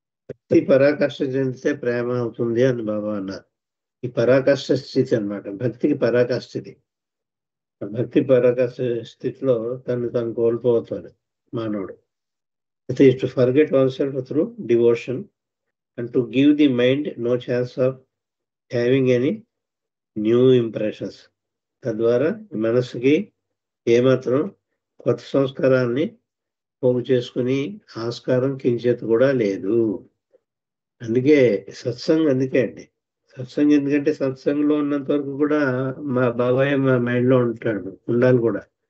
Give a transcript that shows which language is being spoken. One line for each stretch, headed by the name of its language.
Telugu: భక్తి పరాకాష్ఠ చెందితే ప్రేమ అవుతుంది అని బాబా అన్నారు. ఈ పరాకాష్ఠ స్థితి అన్నమాట. భక్తికి పరాకాష్ఠ ఇది. భక్తి పరాకాష్ఠ స్థితిలో తను కోల్పోతాడు మానవుడు.
English: It is to forget oneself through devotion and to give the mind no chance of having any new impressions.
Telugu: తద్వారా మనసుకి ఏమాత్రం కొత్త సంస్కారాన్ని పోగు చేసుకుని ఆస్కారం కించేత కూడా లేదు. అందుకే సత్సంగం అందుకే అండి. సత్సంగం ఎందుకంటే సత్సంగంలో ఉన్నంత వరకు కూడా మా బాబాయ్ మా మైండ్లో ఉండాలి కూడా.